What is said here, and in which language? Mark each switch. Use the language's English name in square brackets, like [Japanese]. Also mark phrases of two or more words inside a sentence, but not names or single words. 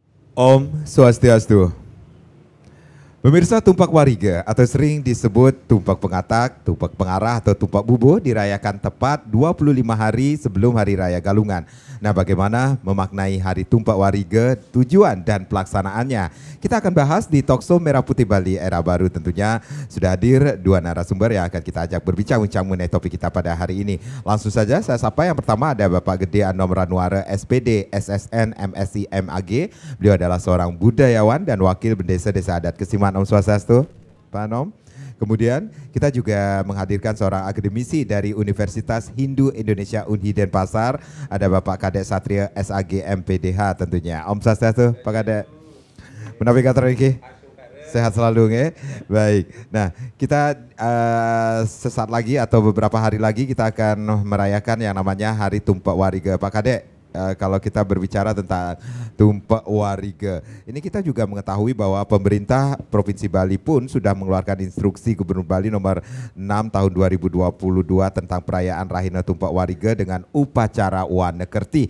[Sanskrit] Om Swastiastu. [Indonesian] Pemirsa, tumpak wariga atau sering disebut tumpak pengatak, tumpak pengarah atau tumpak bubuh dirayakan tepat 25 hari sebelum Hari Raya Galungan. Nah, bagaimana memaknai Hari Tumpak Wariga, tujuan dan pelaksanaannya? Kita akan bahas di Talkshow Merah Putih Bali Era Baru. Tentunya sudah hadir dua narasumber yang akan kita ajak berbincang-bincang mengenai topik kita pada hari ini. Langsung saja saya sapa. Yang pertama ada Bapak Gede Anom Ranwara, SPD, SSN, MSI, MAG. Beliau adalah seorang budayawan dan wakil Bendesa Desa Adat Kesiman. [Sanskrit] Om Swastiastu, [Indonesian] Pak Anom. Kemudian kita juga menghadirkan seorang akademisi dari Universitas Hindu Indonesia Unhi Denpasar. Ada Bapak Kadek Satria SAG MPDH tentunya. [Sanskrit] Om Swastiastu, [Indonesian] Pak Kadek. Navigator ini sehat selalu nge. Baik. Nah, kita sesaat lagi atau beberapa hari lagi kita akan merayakan yang namanya Hari Tumpak Wariga. Pak Kadek, kalau kita berbicara tentang Tumpak Wariga, ini kita juga mengetahui bahwa pemerintah Provinsi Bali pun sudah mengeluarkan instruksi Gubernur Bali nomor 6 tahun 2022 tentang perayaan Rahina Tumpak Wariga dengan upacara Wanekerti.